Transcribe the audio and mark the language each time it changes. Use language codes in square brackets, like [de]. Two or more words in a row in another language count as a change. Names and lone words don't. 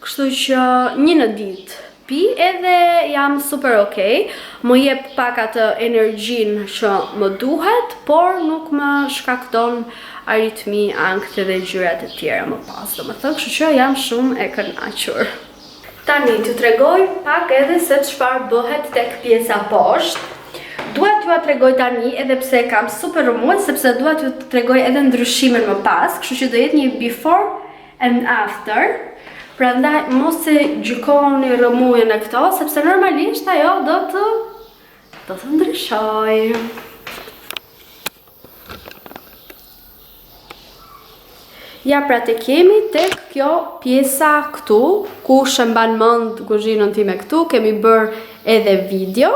[sq] kështu që një në ditë pi edhe jam super okay, më jep pak atë energjin që më duhet, por nuk më shkakton aritmi, ankth dhe gjërat e tjera më pas, domethënë, kështu që jam shumë e kënaqur. Tani t'ju tregoj pak edhe se çfarë bëhet tek pjesa poshtë. Dua t'ju tregoj tani edhe pse kam super rëmuj, sepse dua t'ju tregoj edhe ndryshimin më pas, kështu që do jetë një [en] before and after. [sq] Prandaj mos e gjykoni rëmujën e këto, sepse normalisht ajo do të ndryshoj. Ja, pra te kemi tek kjo pjesa këtu, ku shëmban mend kuzhinën time këtu, kemi bërë edhe video.